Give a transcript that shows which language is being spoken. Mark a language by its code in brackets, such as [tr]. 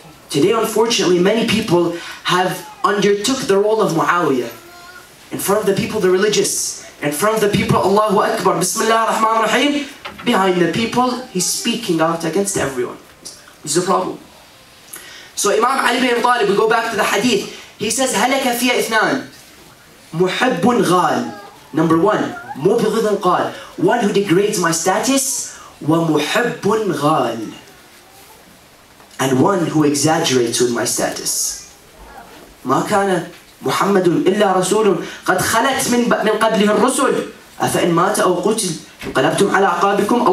[en] Today, unfortunately, many people have undertook the role of Muawiyah. In front of the people, they're religious. In front of the people, Allahu Akbar, Bismillah ar-Rahman ar-Rahim. Behind the people, he's speaking out against everyone. This is a problem. So Imam Ali ibn Abi Talib, we go back to the hadith. He says, [ar] هَلَكَ فِيَ إِثْنَانِ مُحِبٌ غَالٍ. [en] Number one, [ar] مُبْغِضٌ قَالٍ. [en] One who degrades my status. [ar] وَمُحِبٌ غَالٍ. [en] And one who exaggerates with my status. [ar] مَا كَانَ مُحَمَّدٌ إِلَّا رَسُولٌ قَدْ خَلَتْ مِنْ قَبْلِهِ الرُّسُلُ أَفَإِنْ مَاتَ أَوْ قُتِلَ انقلبتم على أعقابكم.